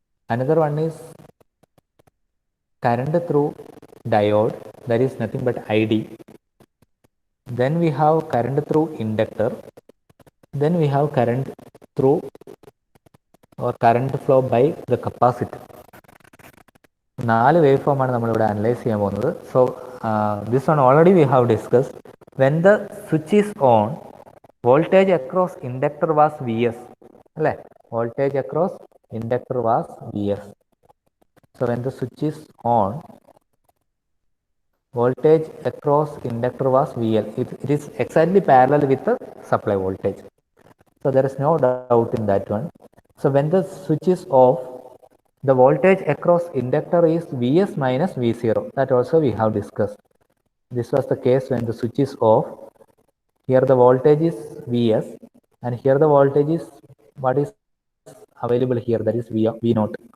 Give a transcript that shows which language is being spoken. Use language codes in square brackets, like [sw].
[en] Another one is current through diode, that is nothing but ID. Then we have current through inductor. Then we have current through or current flow by the capacitor. [ml] 4 wave form ആണ് നമ്മളിവിടെ analyse ചെയ്യാൻ പോകുന്നത്. [en] So this one already we have discussed. When the switch is on, voltage across inductor was V S [ml] അല്ലേ, [en] Voltage across inductor was V S. So when the switch is on, voltage across inductor was V L. It is exactly parallel with supply voltage. So there is no doubt in that one. So when the switch is off, the voltage across inductor is Vs minus V0. That also we have discussed. This was the case when the switch is off. Here the voltage is Vs and here the voltage is what is available here, that is V naught.